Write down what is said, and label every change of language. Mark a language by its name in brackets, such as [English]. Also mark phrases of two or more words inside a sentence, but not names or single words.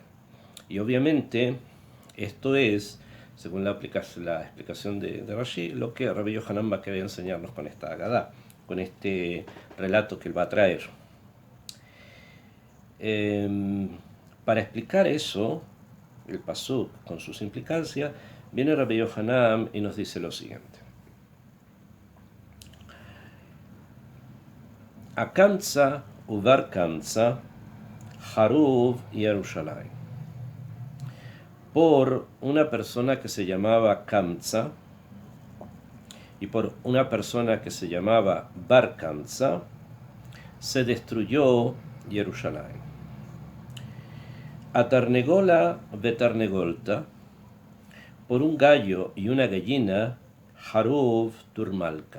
[Spanish] Y obviamente esto es, según la explicación de Rashi, lo que Rabbi Yohanan va a querer enseñarnos con esta Agadá, con este relato que él va a traer. Para explicar eso, el pasuk con sus implicancias, viene Rabbi Yohanan y nos dice lo siguiente. [Aramaic] אקמצא ובר קמצא חרוב ירושלים. [Spanish] Por una persona que se llamaba Kamtza y por una persona que se llamaba Bar Kamtza, se destruyó Jerusalén. [Aramaic] אתרנגולא ותרנגולתא, [Spanish] por un gallo y una gallina, [Aramaic] חרוב טור מלכא.